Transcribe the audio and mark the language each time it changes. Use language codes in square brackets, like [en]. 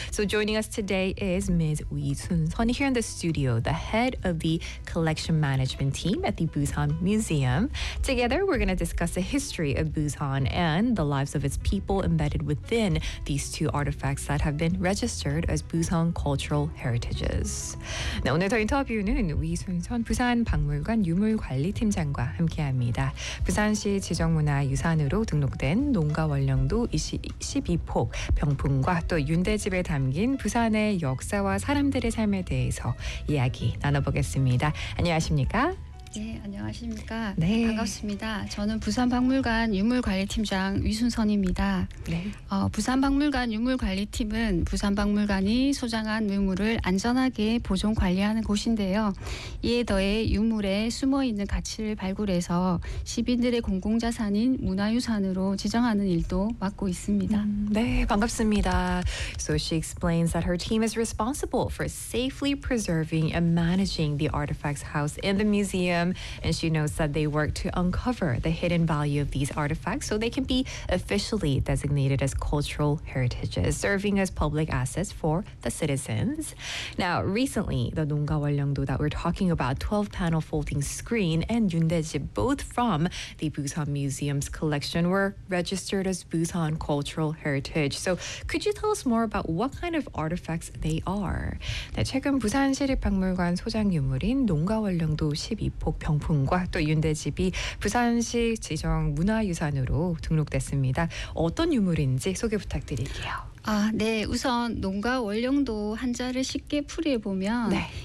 [en] So joining us today is Ms. Wee Sun Son here in the studio, the head of the collection management team at the Busan Museum. Together, we're going to discuss the history of Busan and the lives of its people embedded within these two artifacts that have been registered as Busan cultural heritages. [ko] 네, 오늘 더 인터뷰는 위순선 부산 박물관 유물관리팀장과 함께합니다. 부산시 지정문화유산으로 등록된 농가월령도 12폭 병풍과 또 윤대집에 담긴 부산의 역사와 사람들의 삶 에 대해서 이야기 나눠보겠습니다. 안녕하십니까? 네, 안녕하십니까? 네. 반갑습니다. 저는 부산박물관 유물관리팀장 위순선입니다. 네. 부산박물관 유물관리팀은 부산박물관이 소장한 유물을 안전하게 보존 관리하는 곳인데요. 이에 더해 유물에 숨어있는 가치를 발굴해서 시민들의 공공자산인 문화유산으로 지정하는 일도 맡고 있습니다. 네, 반갑습니다. [en] So she explains that her team is responsible for safely preserving and managing the artifacts housed in the museum. And she knows that they work to uncover the hidden value of these artifacts so they can be officially designated as cultural heritages, serving as public assets for the citizens. Now, recently, the 농가 월령도 that we're talking about, 12-panel folding screen, and 윤대집, both from the Busan Museum's collection, were registered as Busan cultural heritage. So could you tell us more about what kind of artifacts they are? [ko] 네, 최근 부산시립박물관 소장 유물인 농가 월령도 12 병풍과 또 윤대집이 부산시 지정 문화유산으로 등록됐습니다. 어떤 유물인지 소개 부탁드릴게요. 아, 네. 우선 농가 월령도 한자를 쉽게 풀이해보면 네.